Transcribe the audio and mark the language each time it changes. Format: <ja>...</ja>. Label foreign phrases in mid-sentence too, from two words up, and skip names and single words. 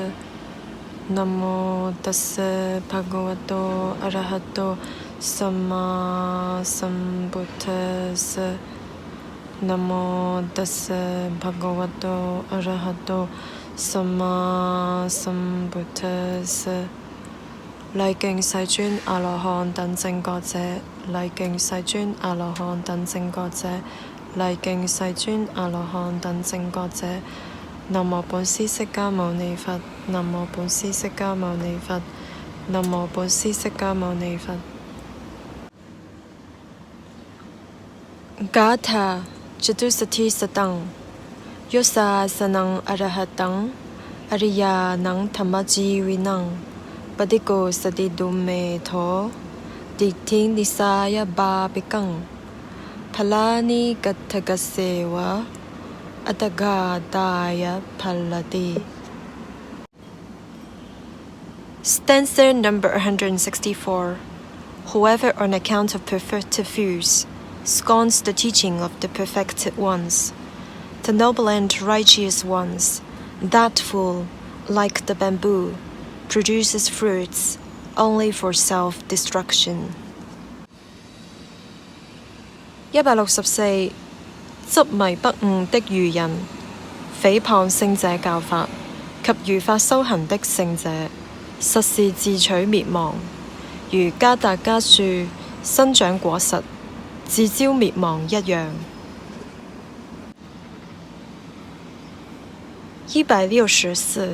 <pi>Namo tassa bhagavato arahato sammāsambuddhassa. Namo tassa bhagavato arahato sammāsambuddhassa.</pi> <zh>禮敬世尊阿羅漢等正覺者，禮敬世尊阿羅漢等正覺者，禮敬世尊阿羅漢等正覺者。南無本師釋迦牟尼佛，南無本師釋迦牟尼佛，南無本師釋迦牟尼佛。</zh> <pi>Gatha Chatusati Satang Yosa Sanang Arahatang Ariyanang Tamajivinang Padiko Sadidume Tho Dikting Nisaya Babikang Palani Gatagasewa Atagadaya Palati.</pi> <en>Stanza number 164. Whoever on account of perfected views scorns the teaching of the perfected ones, the noble and righteous ones, that fool, like the bamboo, produces fruits only for self-destruction. 164.</en> <zh>執迷不悟的愚人，誹謗聖者教法及如法修行的聖者，實是自取滅亡，如迦達迦樹生長果實，自招滅亡一樣。164.</zh>